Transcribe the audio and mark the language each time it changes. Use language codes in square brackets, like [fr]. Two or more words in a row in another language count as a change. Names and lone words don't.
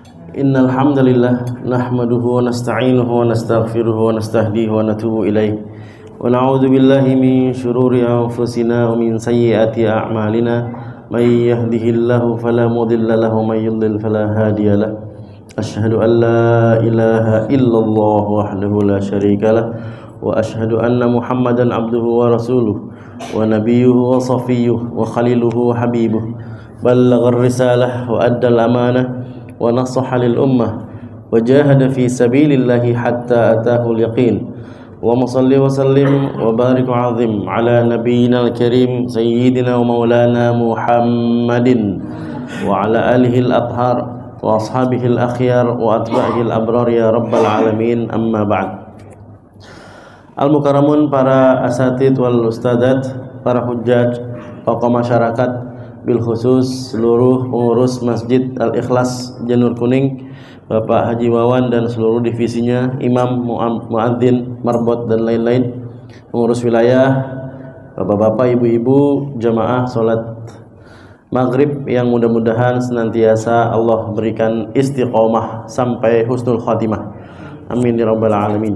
[ar] إن الحمد لله نحمده ونستعينه ونستغفره ونستهديه ونتوب إليه ونعوذ بالله من شرور أنفسنا ومن سيئات أعمالنا من يهده الله فلا مضل له ومن يضلل فلا هادي له أشهد أن لا إله إلا الله وحده لا شريك له وأشهد أن محمدا عبده ورسوله ونبيه وصفيه وخليله وحبيبه بلغ الرسالة وأدى الأمانة ونصح للأمة وجاهد في سبيل الله حتى أتاه اليقين وصل وسلم وبارك وعظم على نبينا الكريم سيدنا ومولانا محمد وعلى آله الأطهار وأصحابه الأخيار وأتباعه الأبرار يا رب العالمين أما بعد. المكرمون, [id] para [ar] أساتيذ والأستاذات, [id] para hujjaj, tokoh masyarakat, [ar] بالخصوص [id] seluruh pengurus Masjid Al-Ikhlas Janur Kuning, Bapak Haji Wawan dan seluruh divisinya, imam, muadzin, marbot dan lain-lain, pengurus wilayah, bapak-bapak, ibu-ibu, jamaah salat maghrib yang mudah-mudahan senantiasa Allah berikan istiqomah sampai [ar] حسن الخاتمة, آمين يا رب العالمين.